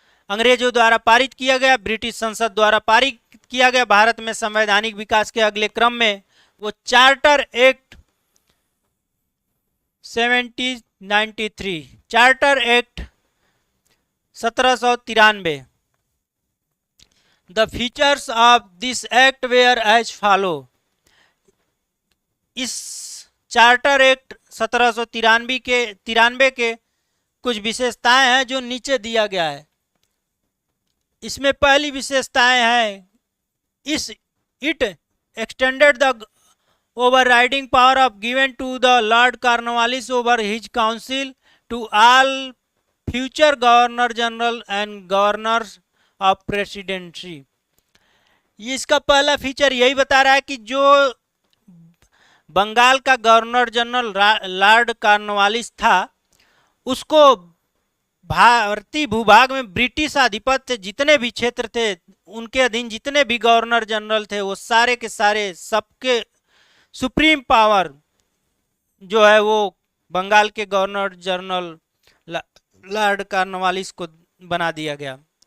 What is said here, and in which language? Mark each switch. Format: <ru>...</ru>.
<hi>अंग्रेजों द्वारा पारित किया गया, ब्रिटिश संसद द्वारा पारित किया गया भारत में संवैधानिक विकास के अगले क्रम में, वो charter act 1793, charter act 1793।</hi> <en>The features of this act were as follow.</en> <hi>इस चार्टर एक्ट 1793 के कुछ विशेषताएं हैं जो नीचे दिया गया है। इसमें पहली विशेषताएं हैं,</hi> <en>It extended the overriding power of given to the Lord Cornwallis over his council to all future governor general and governors of presidency।</en> <hi>इसका पहला फीचर यही बता रहा है कि जो बंगाल का गवर्नर जनरल लॉर्ड कॉर्नवालिस था, उसको भारतीय भूभाग में ब्रिटिश आधिपत्य जितने भी क्षेत्र थे, उनके अधीन जितने भी गवर्नर जनरल थे, वो सारे के सारे सबके सुप्रीम पावर जो है वो बंगाल के गवर्नर जनरल लॉर्ड कॉर्नवालिस को बना दिया गया।</hi>